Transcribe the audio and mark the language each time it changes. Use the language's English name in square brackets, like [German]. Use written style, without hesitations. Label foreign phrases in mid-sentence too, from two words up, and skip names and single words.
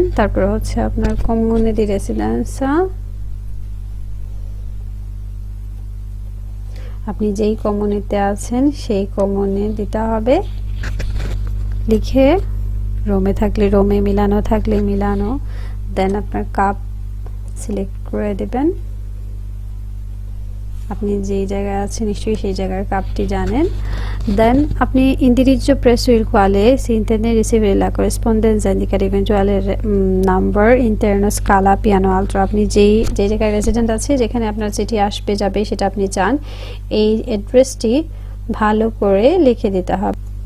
[Bangla] তারপর হচ্ছে আপনার [Italian] comune di residenza, [Bangla] আপনি যেই কমিউনিতে আছেন সেই কমিউনে দিতে হবে। লিখে রোমে থাকলে রোমে, মিলানো থাকলে মিলানো, দেন আপনার কাপ সিলেক্ট করে দেবেন। আপনি যেই জায়গায় আছেন নিশ্চয়ই সেই জায়গার কাপটি জানেন। দেন আপনি [Italian] indirizzo presso il quale si intende ricevere la corrispondenza indicare eventuale number interno scala piano alto, [Bangla] আপনি যেই জায়গায় রেসিডেন্ট আছে যেখানে আপনার চিঠি আসবে যাবে সেটা আপনি চান, এই অ্যাড্রেসটি ভালো করে লিখে দিতে হবে।